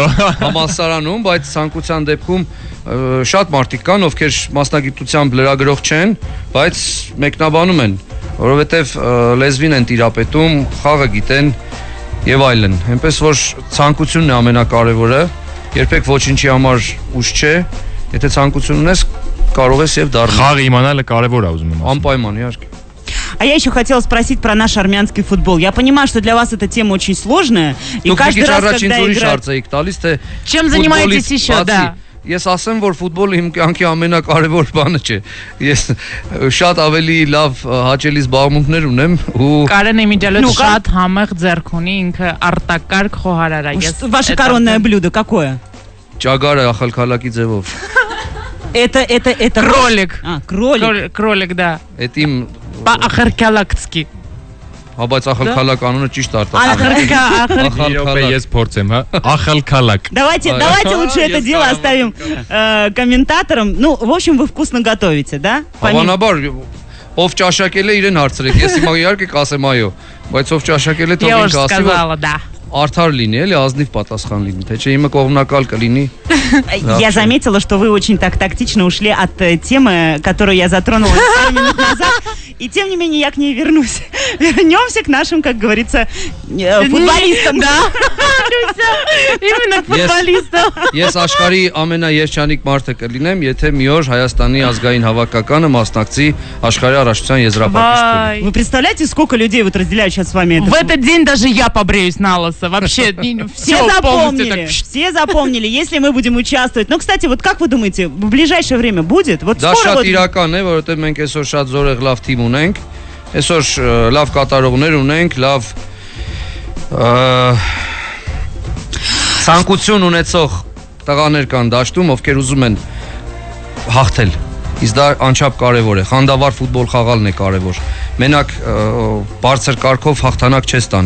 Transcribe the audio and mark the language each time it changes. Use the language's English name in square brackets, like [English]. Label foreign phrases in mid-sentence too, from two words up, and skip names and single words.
[Armenian] Համալսարանում, բայց ցանկության դեպքում շատ մարդիկ կան, ովքեր մասնագիտությամբ լրագրող չեն, բայց մեկնաբանում են, որովհետև լեզվին են տիրապետում, խաղը գիտեն եւ այլն։ Այնպես որ ցանկությունն է ամենակարևորը, երբեք ոչինչի համար ուշ չէ, եթե ցանկություն ունես, կարող ես եւ դառնալ։ Խաղը իմանալը կարևոր է ուզում եմ։ Անպայման, իհարկե։ [Russian] А я еще хотела спросить про наш армянский футбол. Я понимаю, что для вас эта тема очень сложная. И каждый раз, когда играет... Чем занимаетесь еще, да? [Armenian] Ես ասեմ, որ ֆուտբոլը իմ կյանքի ամենակարևոր բանը չէ։ Ես շատ ավելի լավ հաճելի զբաղմունքներ ունեմ ու Կարեն Էմիջալյանը շատ համեղ ձեռք ունի, ինքը արտակարգ խոհարար է։ [Russian] Ваше коронное блюдо какое? [Armenian] Ճագարը ախալքալակի ձևով։ [Russian] Это кролик. Кролик. Кролик, да. Это им по-ախալքալակցկի։ [Armenian] Բայց ախալքալակ անունը ճիշտ արտադրական. [Russian] Давайте лучше это дело оставим комментаторам. Ну, в общем, вы вкусно готовите, да? [Armenian] Հավանաբար ով ճաշակել է իրեն հարցրեք։ Ես հիմա իհարկե կասեմ այո, բայց ով ճաշակել է թող ինքը ասի, որ արդար լինի, էլի ազնիվ պատասխան լինի, թե չէ իմը կողմնակալ կլինի։ [Russian] Я заметила, что вы очень так тактично ушли от темы, которую я затронула пару минут назад, и тем не менее я к ней вернусь. Вернемся к нашим, как говорится, футболистам. Да, именно к футболистам. Ես աշխարհի ամենաերջանիկ մարդը կլինեմ, եթե մի օր Հայաստանի ազգային հավաքականը մասնակցի աշխարհի առաջնության եզրափակիչների։ Вы представляете, сколько людей вот разделяют сейчас с вами это? В этот день даже я побреюсь на лысо. Вообще все запомнили. Все запомнили, если мы будем участвовать. Ну, кстати, вот как вы думаете, в ближайшее время будет? Вот [Armenian] դա շատ իրական է, որովհետև մենք այսօր շատ զորեղ լավ թիմ ունենք, այսօր լավ կատարողներ ունենք, լավ ցանկություն ունեցող տղաներ կան դաշտում, ովքեր ուզում են հաղթել։ Իսկ դա անչափ կարևոր է։ Խանդավառ ֆուտբոլ խաղալն է կարևոր։ Մենակ բարձր կարգով հաղթանակ չես տանի։